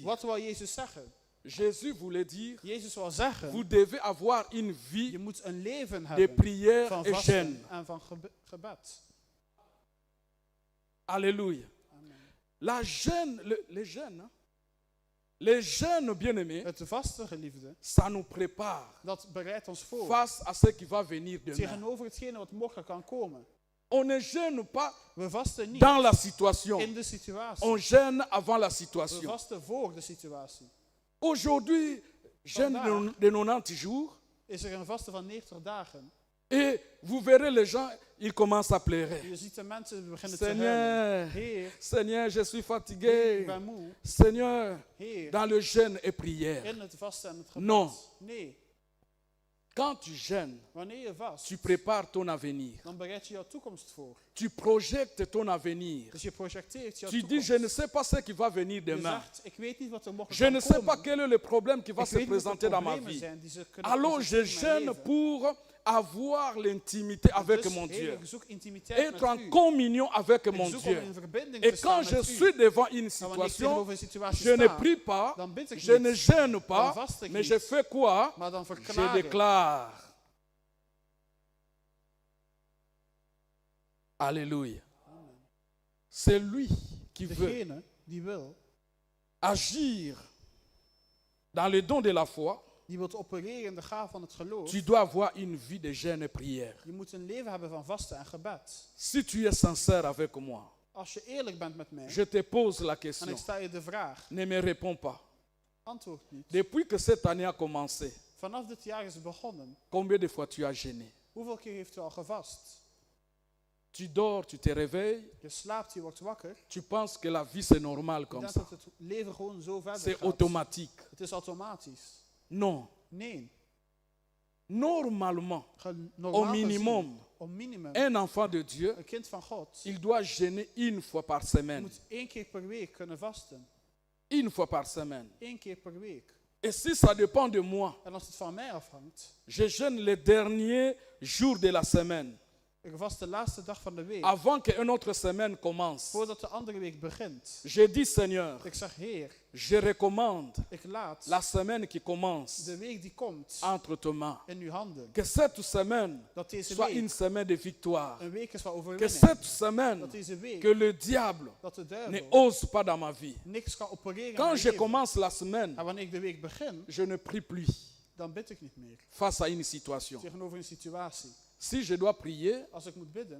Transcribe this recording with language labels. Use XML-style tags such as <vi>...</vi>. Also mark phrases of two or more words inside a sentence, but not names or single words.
<nl>Wat wil Jezus zeggen?</nl> <fr>Jésus voulait dire,</fr> <nl>Jezus wil zeggen,</nl> <fr>vous devez avoir une je vie</fr> <nl>moet een leven</nl> <fr>de</fr> <nl>hebben</nl> <fr>prière</fr> <nl>van</nl> <fr>et</fr> <nl>vasten</nl> <fr>jeûne.</fr> <nl>en van gebed.</nl> <fr>Alléluia.</fr> <nl>Amen.</nl> <fr>La jeûne, les jeûnes, hein, les jeûnes, bien-aimés,</fr> <nl>Het vasten, geliefde,</nl> <fr>ça nous prépare</fr> <nl>dat bereidt ons voor</nl> <fr>face à ce qui va venir demain.</fr> <nl>tegenover hetgene wat morgen kan komen.</nl> <fr>On ne jeûne pas</fr> <nl>We vasten niet</nl> <fr>dans la situation.</fr> <nl>in de situatie.</nl> <fr>On jeûne avant la</fr> <nl>We</nl> <fr>situation.</fr> <nl>vasten voor de situatie.</nl> <fr>Aujourd'hui, jeûne de 90 jours</fr> <nl>Is er een vasten van 90 dagen.</nl> <fr>et vous verrez les gens, ils commencent à pleurer.</fr> <nl>Je ziet de mensen beginnen te huilen.</nl> <fr>Seigneur,</fr> <nl>Heer,</nl> <fr>Seigneur, je suis</fr> <nl>ik</nl> <fr>fatigué.</fr> <nl>ben moe.</nl> <fr>Seigneur,</fr> <nl>Heer,</nl> <fr>dans le jeûne et prière.</fr> <nl>in het vasten en het gebed.</nl> <fr>Non.</fr> <nl>Nee,</nl> <fr>Quand tu jeûnes,</fr> <nl>wanneer je vast,</nl> <fr>tu prépares ton avenir.</fr> <nl>dan bereid je jouw toekomst voor.</nl> <fr>Tu projectes ton avenir.</fr> <nl>Dus je projecteert jouw</nl> <fr>Tu dis,</fr> <nl>toekomst.</nl> <fr>je ne sais pas ce qui va venir</fr> <nl>Je</nl> <fr>demain.</fr> <nl>zegt, ik weet niet wat er morgen</nl> <fr>Je</fr> <nl>kan</nl> <fr>ne sais pas</fr> <nl>komen.</nl> <fr>quel est le problème qui va</fr> <nl>Ik</nl> <fr>se</fr> <nl>weet niet wat de</nl> <fr>présenter dans ma</fr> <nl>problemen</nl> <fr>vie.</fr> <nl>zijn die ze kunnen</nl> <fr>Alors je</fr> <nl>presenteren in mijn</nl> <fr>jeûne</fr> <nl>leven.</nl> <fr>pour avoir l'intimité avec</fr> <nl>Dus,</nl> <fr>mon</fr> <nl>Heer,</nl> <fr>Dieu.</fr> <nl>ik zoek intimiteit</nl> <fr>Être</fr> <nl>met</nl> <fr>en</fr> <nl>u.</nl> <fr>communion avec</fr> <nl>Ik</nl> <fr>mon</fr> <nl>zoek om</nl> <fr>Dieu.</fr> <nl>in verbinding</nl> <fr>Et</fr> <nl>te</nl> <fr>quand</fr> <nl>staan</nl> <fr>je</fr> <nl>met u.</nl> <fr>suis devant une</fr> <nl>En wanneer ik</nl> <fr>situation,</fr> <nl>tegenover een situatie</nl> <fr>je ne</fr> <nl>sta,</nl> <fr>prie pas,</fr> <nl>dan bid ik</nl> <fr>je ne</fr> <nl>niet.</nl> <fr>jeûne pas,</fr> <nl>Dan vast ik</nl> <fr>mais</fr> <nl>niet.</nl> <fr>je fais quoi?</fr> <nl>Maar dan</nl> <fr>Je</fr> <nl>verklaar ik.</nl> <fr>déclare. Alléluia. C'est lui qui veut</fr> <nl>Degene die wil,</nl> <fr>agir dans le don de la foi.</fr> <nl>die wil opereren in de gaaf van het geloof.</nl> <fr>Tu dois avoir une vie de jeûne et prière.</fr> <nl>Je moet een leven hebben van vasten en gebed.</nl> <fr>Si tu es sincère avec moi,</fr> <nl>Als je eerlijk bent met mij,</nl> <fr>je te pose la</fr> <nl>en</nl> <fr>question.</fr> <nl>ik sta je de vraag,</nl> <fr>Ne me réponds pas.</fr> <nl>antwoord niet.</nl> <fr>Depuis que cette année a commencé,</fr> <nl>Vanaf dit jaar is begonnen.</nl> <fr>combien de fois tu as jeûné?</fr> <nl>Hoeveel keer heeft u al gevast?</nl> <fr>Tu dors, tu te réveilles,</fr> <nl>Je slaapt, je wordt wakker.</nl> <fr>tu penses que la vie c'est normal</fr> <nl>Je</nl> <fr>comme</fr> <nl>denkt</nl> <fr>ça.</fr> <nl>dat het leven gewoon zo verder</nl> <fr>C'est</fr> <nl>gaat.</nl> <fr>automatique.</fr> <nl>Het is automatisch.</nl> <fr>Non.</fr> <nl>Nee.</nl> <fr>Normalement,</fr> <nl>Normaal</nl> <fr>au minimum,</fr> <nl>gezien, om minimum,</nl> <fr>un enfant de Dieu,</fr> <nl>een kind van God,</nl> <fr>il doit jeûner une fois par</fr> <nl>je</nl> <fr>semaine.</fr> <nl>moet 1 keer per week kunnen vasten.</nl> <fr>Une fois par semaine.</fr> <nl>1 keer per week.</nl> <fr>Et si ça dépend de moi,</fr> <nl>En als het van mij afhangt,</nl> <fr>je jeûne les derniers jours de la semaine,</fr> <nl>ik vast de laatste dag van de week,</nl> <fr>avant qu'une autre semaine commence.</fr> <nl>voordat de andere week begint.</nl> <fr>Je dis, Seigneur,</fr> <nl>Ik zeg, Heer,</nl> <fr>je recommande</fr> <nl>ik laat</nl> <fr>la semaine qui commence</fr> <nl>de week die komt</nl> <fr>entre tes mains.</fr> <nl>in uw handen.</nl> <fr>Que cette semaine</fr> <nl>Dat deze</nl> <fr>soit une</fr> <nl>week</nl> <fr>semaine de victoire.</fr> <nl>een week is van</nl> <fr>Que</fr> <nl>overwinning.</nl> <fr>cette semaine,</fr> <nl>Dat deze week,</nl> <fr>que le diable</fr> <nl>dat de</nl> <fr>ne</fr> <nl>duivel</nl> <fr>ose pas dans ma vie.</fr> <nl>niks kan opereren in</nl> <fr>Quand</fr> <nl>mijn</nl> <fr>je</fr> <nl>leven.</nl> <fr>commence la semaine,</fr> <nl>En wanneer ik de week begin,</nl> <fr>je ne prie plus</fr> <nl>dan bid ik niet meer.</nl> <fr>face à une situation.</fr> <nl>Tegenover een situatie.</nl> <fr>Si je dois prier,</fr> <nl>Als ik moet bidden,</nl>